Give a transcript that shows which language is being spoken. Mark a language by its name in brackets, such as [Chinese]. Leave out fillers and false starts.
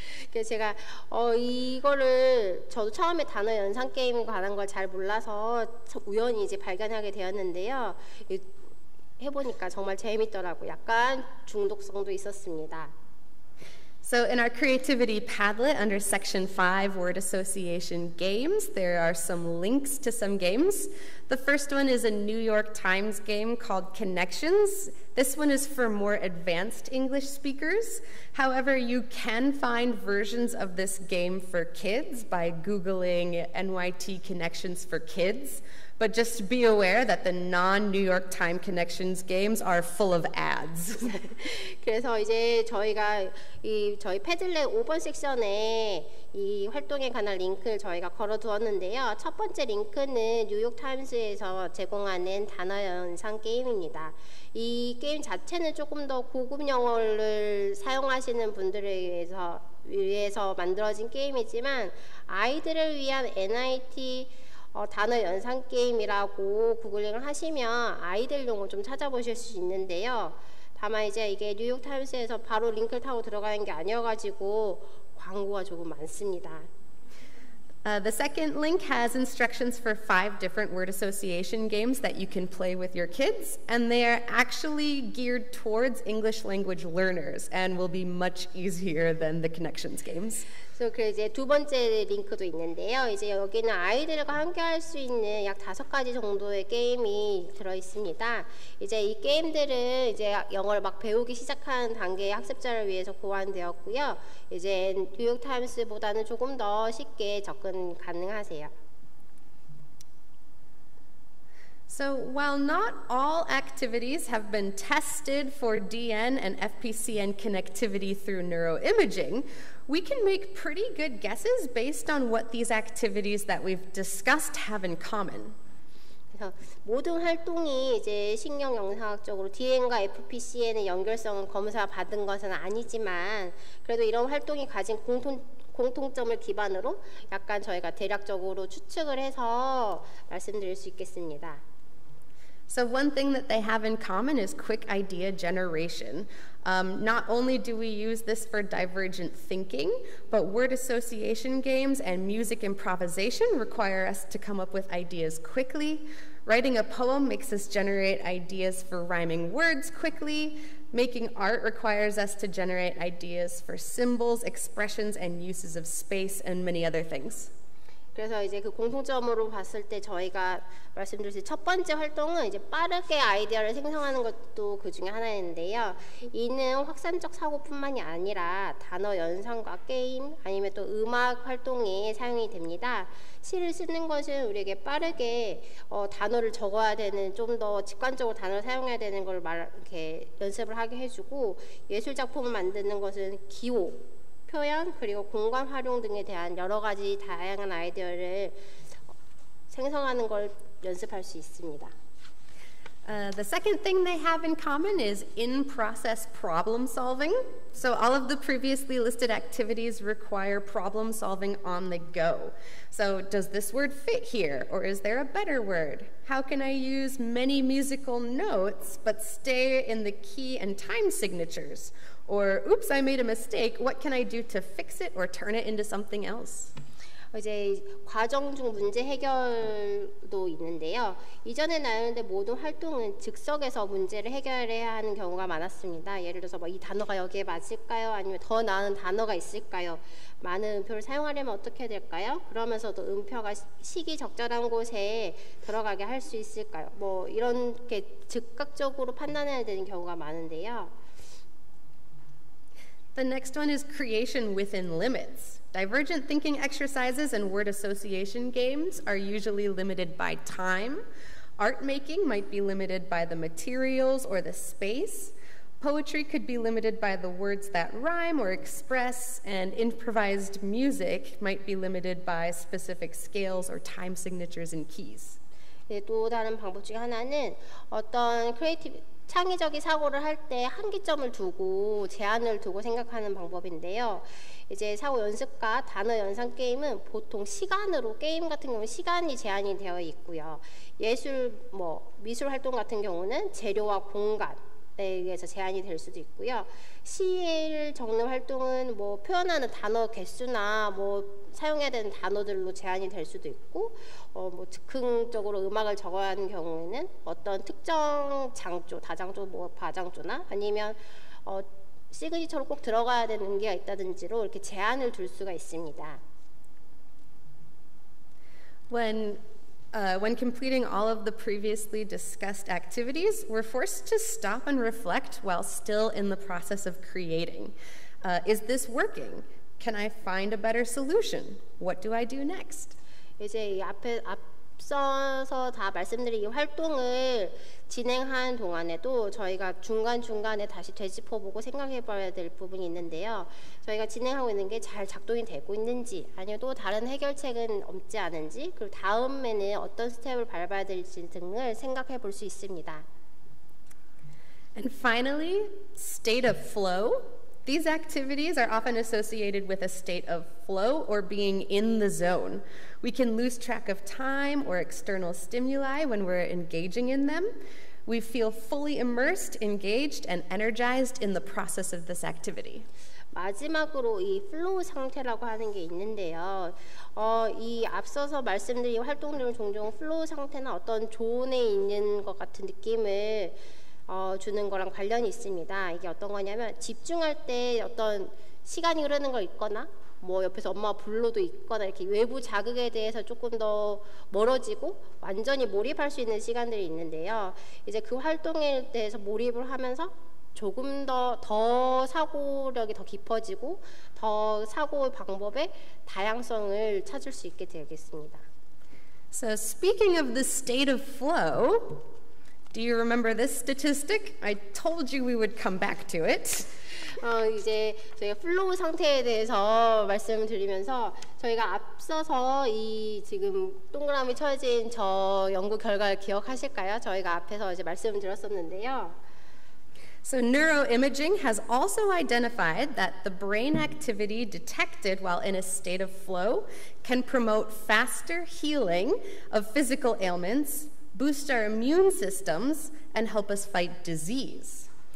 [Korean] 그래서 제가 이거를 저도 처음에 단어 연상 게임에 관한 걸 잘 몰라서 우연히 이제 발견하게 되었는데요. 해보니까 정말 재밌더라고요. 약간 중독성도 있었습니다. [English] So in our creativity Padlet under section 5 word association games, there are some links to some games. The first one is a New York Times game called Connections. This one is for more advanced English speakers. However, you can find versions of this game for kids by Googling NYT Connections for Kids. But just be aware that the non-New York Times Connections games are full of ads. [Korean] 그래서 이제 저희가 저희 패들렛 5번 섹션에 이 활동에 관한 링크를 저희가 걸어두었는데요. 첫 번째 링크는 뉴욕 타임스에서 제공하는 단어 연상 게임입니다. 이 게임 자체는 조금 더 고급 영어를 사용하시는 분들에 위해서 만들어진 게임이지만 아이들을 위한 NIT 단어 연상 게임이라고 구글링을 하시면 아이들용을 좀 찾아보실 수 있는데요. 다만 이제 이게 뉴욕 타임스에서 바로 링크를 타고 들어가는 게 아니어가지고 광고가 조금 많습니다. [English] The second link has instructions for 5 different word association games that you can play with your kids, and they are actually geared towards English language learners and will be much easier than the Connections games. [Korean] 그래서 이제 두 번째 링크도 있는데요. 이제 여기는 아이들과 함께 할 수 있는 약 5가지 정도의 게임이 들어 있습니다. 이제 이 게임들은 이제 영어를 막 배우기 시작하는 단계의 학습자를 위해서 고안되었고요. 이제 뉴욕타임스보다는 조금 더 쉽게 접근 가능하세요. [English] So while not all activities have been tested for DN and FPCN connectivity through neuroimaging, we can make pretty good guesses based on what these activities that we've discussed have in common. [Korean] 그래서 모든 활동이 이제 신경 영상학적으로 DN과 FPCN의 연결성을 검사 받은 것은 아니지만 그래도 이런 활동이 가진 공통점을 기반으로 약간 저희가 대략적으로 추측을 해서 말씀드릴 수 있겠습니다. [English] So one thing that they have in common is quick idea generation. Not only do we use this for divergent thinking, but word association games and music improvisation require us to come up with ideas quickly. Writing a poem makes us generate ideas for rhyming words quickly. Making art requires us to generate ideas for symbols, expressions, and uses of space, and many other things. [Korean] 그래서 이제 그 공통점으로 봤을 때 저희가 말씀드릴 첫 번째 활동은 이제 빠르게 아이디어를 생성하는 것도 그 중에 하나인데요. 이는 확산적 사고뿐만이 아니라 단어 연상과 게임 아니면 또 음악 활동에 사용이 됩니다. 시를 쓰는 것은 우리에게 빠르게 단어를 적어야 되는 좀 더 직관적으로 단어를 사용해야 되는 걸 이렇게 연습을 하게 해주고 예술 작품을 만드는 것은 기호 표현 그리고 공간 활용 등에 대한 여러 가지 다양한 아이디어를 생성하는 걸 연습할 수 있습니다. [English] The second thing they have in common is in-process problem solving. So all of the previously listed activities require problem solving on the go. So does this word fit here, or is there a better word? How can I use many musical notes but stay in the key and time signatures? Or, oops, I made a mistake. What can I do to fix it or turn it into something else? [Korean] 이제 과정 중 문제 해결도 있는데요. 이전에 나눴는데 모든 활동은 즉석에서 문제를 해결해야 하는 경우가 많았습니다. 예를 들어서 이 단어가 여기에 맞을까요? 아니면 더 나은 단어가 있을까요? 많은 음표를 사용하려면 어떻게 될까요? 그러면서도 음표가 시기적절한 곳에 들어가게 할 수 있을까요? 뭐 이렇게 즉각적으로 판단해야 되는 경우가 많은데요. [English] The next one is creation within limits. Divergent thinking exercises and word association games are usually limited by time. Art making might be limited by the materials or the space. Poetry could be limited by the words that rhyme or express, and improvised music might be limited by specific scales or time signatures and keys. [Korean] 네, 또 다른 방법 중에 하나는 어떤 창의적인 사고를 할 때 한계점을 두고 제한을 두고 생각하는 방법인데요. 이제 사고 연습과 단어 연상 게임은 보통 시간으로 게임 같은 경우는 시간이 제한이 되어 있고요. 미술 활동 같은 경우는 재료와 공간에 의해서 제한이 될 수도 있고요. 시를 적는 활동은 표현하는 단어 개수나 사용해야 되는 단어들로 제한이 될 수도 있고 즉흥적으로 음악을 적어야 하는 경우에는 어떤 특정 장조, 다장조, 과장조나 아니면 시그니처로 꼭 들어가야 되는 게 있다든지로 이렇게 제한을 둘 수가 있습니다. [English] When completing all of the previously discussed activities, we're forced to stop and reflect while still in the process of creating. Is this working? Can I find a better solution? What do I do next? [Korean] 이제 앞서서 다 말씀드린 이 활동을 진행하는 동안에도 저희가 중간중간에 다시 되짚어보고 생각해봐야 될 부분이 있는데요. 저희가 진행하고 있는 게 잘 작동이 되고 있는지 아니면 또 다른 해결책은 없지 않은지 그리고 다음에는 어떤 스텝을 밟아야 될지 등을 생각해 볼 수 있습니다. [English] And finally, state of flow. These activities are often associated with a state of flow or being in the zone. We can lose track of time or external stimuli when we're engaging in them. We feel fully immersed, engaged, and energized in the process of this activity. [Korean] 마지막으로 이 플로우 상태라고 하는 게 있는데요. 이 앞서서 말씀드린 활동들은 종종 플로우 상태나 어떤 존에 있는 것 같은 느낌을 주는 거랑 관련이 있습니다. 이게 어떤 거냐면 집중할 때 어떤 시간이 흐르는 걸 있거나 뭐 옆에서 엄마가 불러도 있거나 이렇게 외부 자극에 대해서 조금 더 멀어지고 완전히 몰입할 수 있는 시간들이 있는데요. 이제 그 활동에 대해서 몰입을 하면서 조금 더 사고력이 더 깊어지고 더 사고 방법의 다양성을 찾을 수 있게 되겠습니다. [English] So speaking of the state of flow, do you remember this statistic? I told you we would come back to it. [Korean] 이제 저희가 플로우 상태에 대해서 말씀을 드리면서 저희가 앞서서 이 지금 동그라미 쳐진 저 연구 결과를 기억하실까요? 저희가 앞에서 이제 말씀을 드렸었는데요. [English] So neuroimaging has also identified that the brain activity detected while in a state of flow can promote faster healing of physical ailments, boost our immune systems, and help us fight disease.